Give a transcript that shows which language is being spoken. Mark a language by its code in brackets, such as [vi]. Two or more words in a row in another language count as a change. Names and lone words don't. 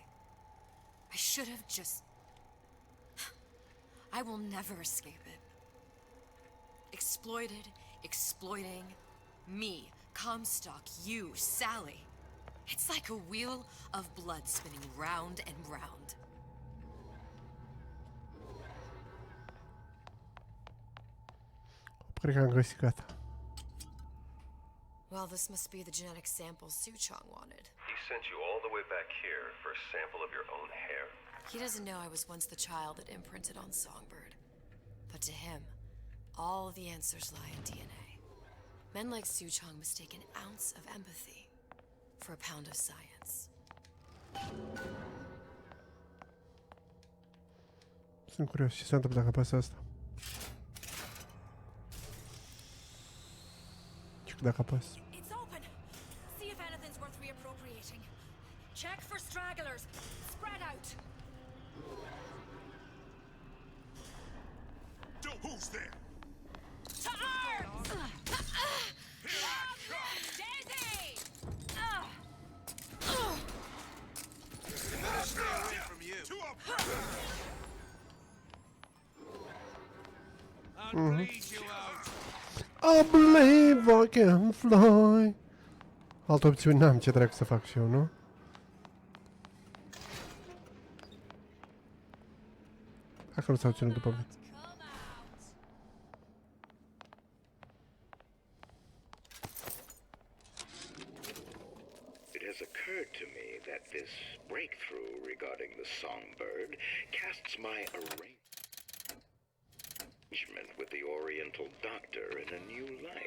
[en] I should have just... I will never escape it. Exploited, exploiting, me, Comstock, you, Sally. It's like a wheel of blood spinning round and round. [ro] Cred că am găsit gata. [en] Well, this must be the genetic sample Suchong wanted. He sent you all the way back here for a sample of your own hair? He doesn't know I was once the child that imprinted on Songbird. But to him, all the answers lie in DNA. Men like Suchong mistake an ounce of empathy for a pound of science. [ro] Sunt curios ce se întâmplă dacă apăs asta. Și dacă apăs. [en] It's open. See if anything's worth reappropriating. Check for stragglers. Spread out. Who's there? To arms! Here I come! Daisy! From you. Two up. I'll bleed you out. I believe I can fly. [ro] Altă opțiune n-am, ce dracu să fac și eu, nu? Dacă nu s-au ținut după mine. [en] It has occurred to me that this breakthrough regarding the Songbird casts my arrangement with the Oriental Doctor in a new light.